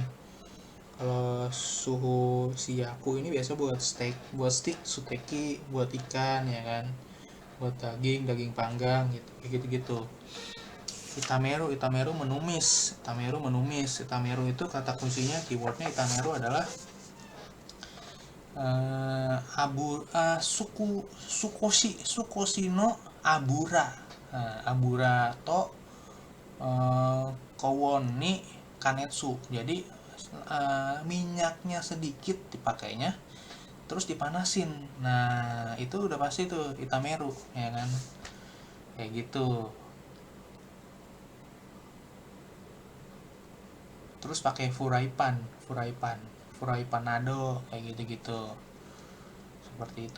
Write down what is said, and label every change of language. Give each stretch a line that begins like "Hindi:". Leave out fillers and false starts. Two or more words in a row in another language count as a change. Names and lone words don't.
Indonesian: Kalau suhu si yaku ini biasa buat steak, buat stick suteki, buat ikan ya kan, buat daging panggang gitu, kayak gitu-gitu. Itameru menumis. Itameru itu kata kuncinya, keywordnya Itameru adalah
Japanese: 少しの油、油と高温に加熱.
Indonesian: Jadi minyaknya sedikit dipakainya, terus dipanasin. Nah itu udah pasti tuh Itameru ya kan, kayak gitu. Terus pakai furaipanado kayak gitu-gitu, seperti itu.